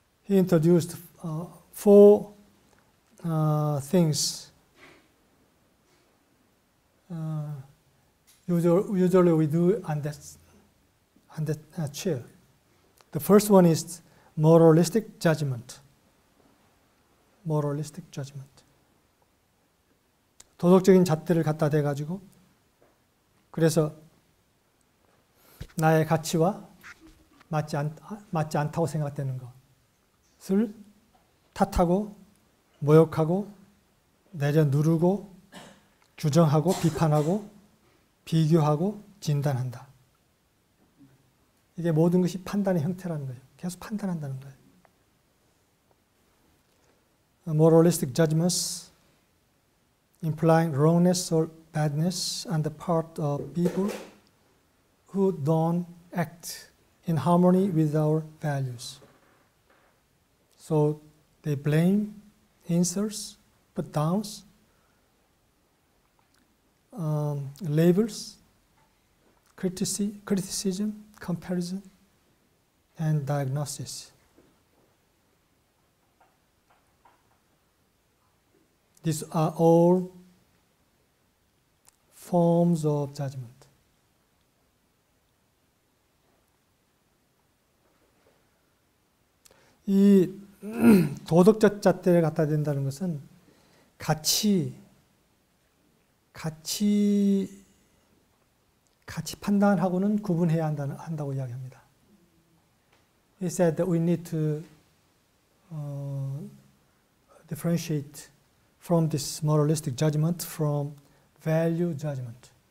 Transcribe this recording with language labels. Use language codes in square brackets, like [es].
[en] He introduced four things. Usually we do on that chair. The first one is moralistic judgment. Moralistic judgment. [ko] 도덕적인 잣대를 갖다 대가지고 그래서 나의 가치와 맞지 않다고 생각되는 것을 탓하고 모욕하고 내려 누르고 규정하고 비판하고 비교하고 진단한다. 이게 모든 것이 판단의 형태라는 거예요. 계속 판단한다는 거예요. [en] Moralistic judgments implying wrongness or badness on the part of people who don't act in harmony with our values. So they blame, insults, put downs, labels, criticism, comparison, and diagnosis. These are all forms of judgment. [ko] 이 도덕적 잣대를 갖다 댄다는 것은 가치, 가치 판단하고는 구분해야 한다고 이야기합니다. [en] He said that we need to differentiate from this moralistic judgment from value judgment.